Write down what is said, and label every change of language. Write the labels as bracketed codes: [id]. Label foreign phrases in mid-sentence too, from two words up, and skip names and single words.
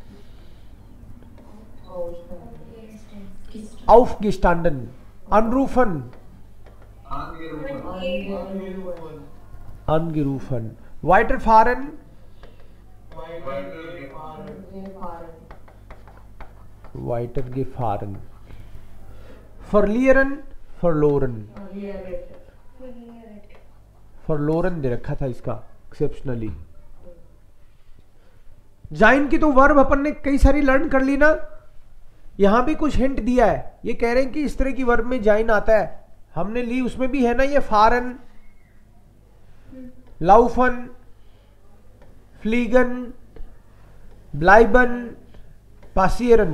[de] aufgestanden, anrufen, angerufen, weiterfahren, weitergefahren, verlieren, verloren, verloren [hi] दे रखा था इसका एक्सेप्शनली. जाइन की तो वर्ब अपन ने कई सारी लर्न कर ली ना. यहां भी कुछ हिंट दिया है. ये कह रहे हैं कि इस तरह की वर्ब में जाइन आता है हमने ली उसमें भी है ना ये [de] fahren, laufen, fliegen, bleiben, passieren.